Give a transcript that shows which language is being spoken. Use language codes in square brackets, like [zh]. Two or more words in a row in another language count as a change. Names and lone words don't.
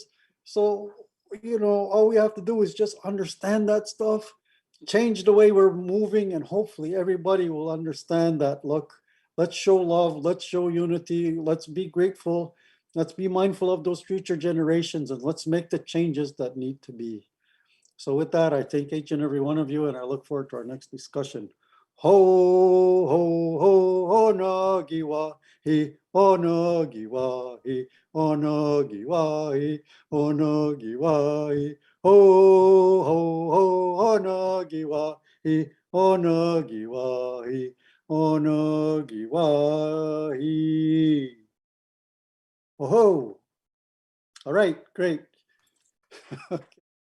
[en] So, you know, all we have to do is just understand that stuff, change the way we're moving, and hopefully everybody will understand that, look, let's show love, let's show unity, let's be grateful, let's be mindful of those future generations, and let's make the changes that need to be. So with that, I thank each and every one of you, and I look forward to our next discussion. Ho, ho, ho, ho, nagiwa, he, ho, nagiwa, he, ho, nagiwa, he, ho, nagiwa, he, ho, ho, ho, ho, nagiwa, he, ho, nagiwa, he, ho, nagiwa, he. Oh, ho. All right, great. Okay.